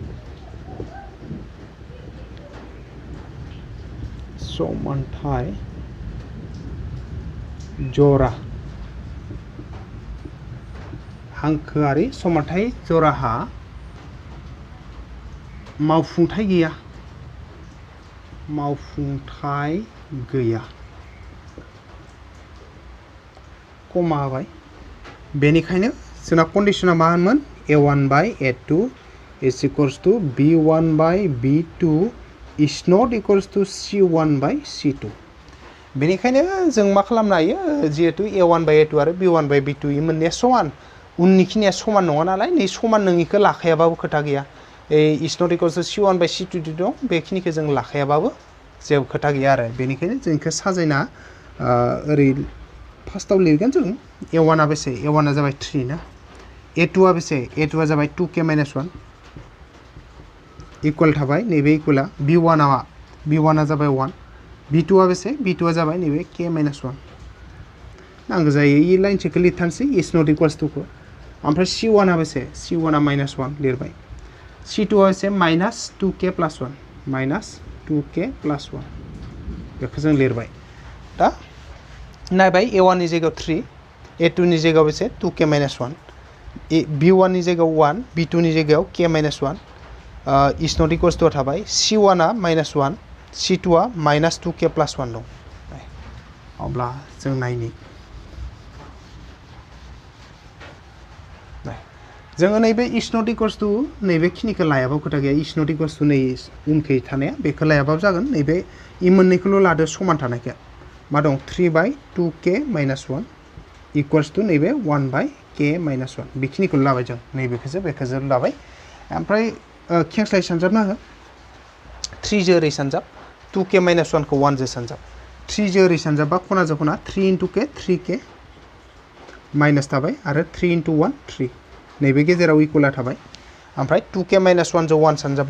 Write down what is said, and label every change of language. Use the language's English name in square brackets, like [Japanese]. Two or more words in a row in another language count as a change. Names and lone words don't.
[Bodo] हांखोआरि समानथाय जराहा मावफुंथाय गैया कमा होबाय बेनिखायनो जोंना कन्डिशना मा होनमोन a1/a2 = b1/b2 [English] is not equals to [Bodo] c1/c2 बेनिखायनो जों मा खालामनो हायो जिहेतु a1/a2 आरो b1/b2 इ मोननैया समान उननिखिनिया समान नङा नालाय नै समान नङिखौ लाखायाबाबो खोथा गैया [English] is not equals to [Bodo] c1/c2 दं बेखिनिखौ जों लाखायाबाबो जेबो खोथा गैया आरो बेनिखायनो जों इखौ साजायना ओरै फार्स्टआव लिरगोन जों a1 आ बेसे a1 आ जाबाय 3 ना a2 आ बेसे a2 आ जाबाय 2k - 1 इक्वल थाबाय नैबे इक्वला b1 आ जाबाय 1 b2 आ बेसे b2 आ जाबाय नैबे k - 1 नांगौ जायो इ लाइनसेखौ लिरथारसै [English] is not equals to [Bodo] खौ ओमफ्राय c1 आ बेसे c1 आ -1 लिरबाय c2 आ बेसे -2k + 1 -2k + 1 बेखौ जों लिरबाय दा नायबाय a1 नि जायगायाव 3 a2 नि जायगायाव बेसे 2k - 1 b1 नि जायगायाव 1 b2 नि जायगायाव k - 1 [English] is not equals to [Bodo] थाबाय c1 आ -1 c2 आ -2k + 1 दं अब्ला जों नायनि जोङो नैबे [English] is not equals to [Bodo] नैबे खिनिखौ लायाबाबो खोथा गैया [English] is not equals to [Bodo] नै उनखै थानाया बेखौ लायाबाबो जागोन नैबे इ मोननैखौल' लादो समान थानायखौ मा दं 3/2k - 1 [English] equals to [Bodo] नैबे 1/k - 1 बेखिनिखौ लाबाय जों नैबेखौसो लाबाय ओमफ्राय खेंस्लाय सानजाबना हो 3 जो ओरै सानजाब 2k - 1 खौ 1 जो सानजाब 3 जो ओरै सानजाबबा खनाजों खना 3 × k 3k माइनास थाबाय आरो 3 × 1 3 नैबे गेजेराव इक्वला थाबाय ओमफ्राय 2k - 1 जो 1 सानजाबबा